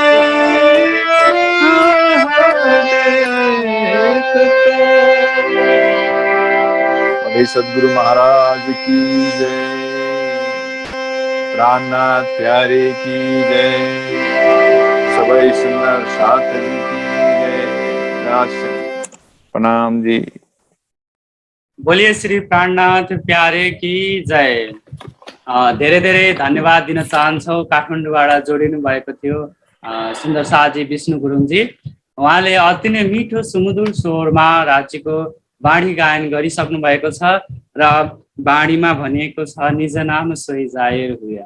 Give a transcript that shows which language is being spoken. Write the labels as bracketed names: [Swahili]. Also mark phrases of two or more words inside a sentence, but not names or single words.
[Hindi] सदगुरु महाराज की जय। प्राणनाथ प्यारे की जय। सबै सुंदर साथ जी की जय। प्रणाम जी। बोलिए श्री प्राणनाथ प्यारे की जय। [Nepali] धेरै धेरै धन्यवाद दिन चाहन्छौँ। काठमाडौँबाट जोडिनु भएको थियो सुन्दर साजी विष्णु गुरुङजी। उहाँले अति नै मिठो सुमधुर स्वरमा राज्यको बाणी गायन गरिसक्नु भएको छ र बाणीमा भनिएको छ [Hindi] निज नाम सोही जाहिर हुया।